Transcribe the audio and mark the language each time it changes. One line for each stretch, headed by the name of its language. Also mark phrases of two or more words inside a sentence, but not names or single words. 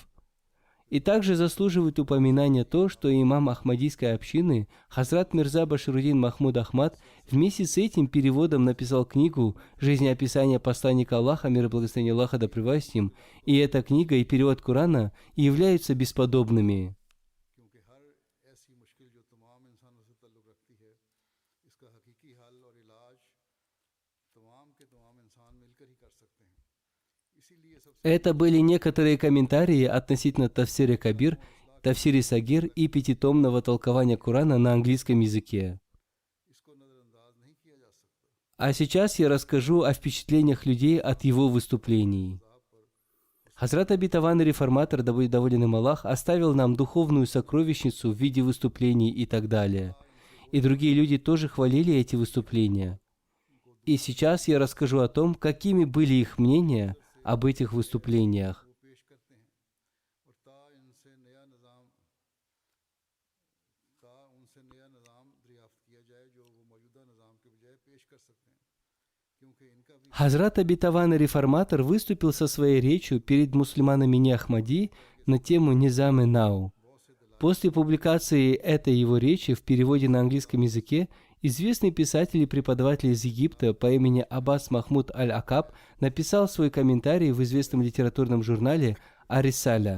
Russian: И также заслуживает упоминания то, что имам Ахмадийской общины Хазрат Мирза Башируддин Махмуд Ахмад вместе с этим переводом написал книгу «Жизнеописание посланника Аллаха, мир и благословение Аллаха да пребывает с ним», и эта книга и перевод Корана являются бесподобными.
Urdu: کیونکہ ہر ایسی مشکل جو تمام انسانوں سے تعلق رکھتی ہے اسکا حقیقی حل اور علاج تمام کے تمام انسان مل کر ہی کر سکتے ہیں اسی لیے سب سے
Russian: Это были некоторые комментарии относительно Тафсире Кабир, Тафсире Сагир и пятитомного толкования Корана на английском языке.
Urdu: اسکو نظرانداز نہیں کیا جا سکتا
Russian: А сейчас я расскажу о впечатлениях людей от его выступлений. Хазрат обетованный реформатор, да будет доволен им Аллах, оставил нам духовную сокровищницу в виде выступлений и так далее. И другие люди тоже хвалили эти выступления. И сейчас я расскажу о том, какими были их мнения об этих выступлениях.
Urdu: وہ پیش کرتے ہیں اور ان سے نیا نظام دریافت کیا جائے جو وہ موجودہ نظام کے بجائے پیش کر سکتے ہیں کیونکہ انکا بھی
Russian: Хазрат обетованный реформатор выступил со своей речью перед мусульманами не Ахмади на тему Низам Нау. После публикации этой его речи в переводе на английском языке известный писатель и преподаватель из Египта по имени Аббас Махмуд Аль-Акаб написал свой комментарий в известном литературном журнале «Арисаля».